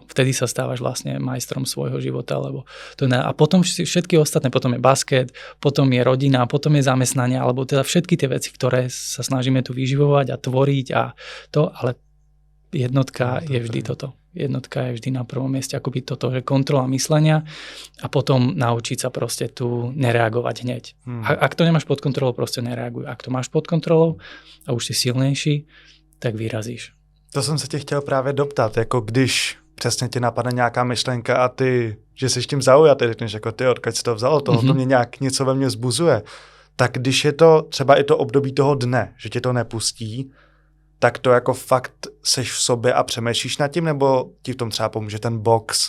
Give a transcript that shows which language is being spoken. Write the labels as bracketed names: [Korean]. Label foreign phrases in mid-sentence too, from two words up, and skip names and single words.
[Slovak] Vtedy sa stávaš vlastne majstrom svojho života. Lebo a potom všetky ostatné, potom je basket, potom je rodina, potom je zamestnanie, alebo teda všetky tie veci, ktoré sa snažíme tu vyživovať a tvoriť a to, ale jednotka je vždy toto. Jednotka je vždy na prvom mieste, akoby toto, že kontrola myslenia a potom naučiť sa proste tu nereagovať hneď. Ak to nemáš pod kontrolou, proste nereaguj. Ak to máš pod kontrolou a už si silnější, tak vyrazíš. [Czech] To jsem se tě chtěl právě doptat, jako když přesně ti napadne nějaká myšlenka a ty, že jsi tím zaujatý, řekneš jako ty, odkud jsi to vzalo, to mě nějak něco ve mně vzbuzuje. Tak když je to třeba i to období toho dne, že tě to nepustí, tak to jako fakt seš v sobě a přemýšlíš nad tím, nebo ti v tom třeba pomůže ten box?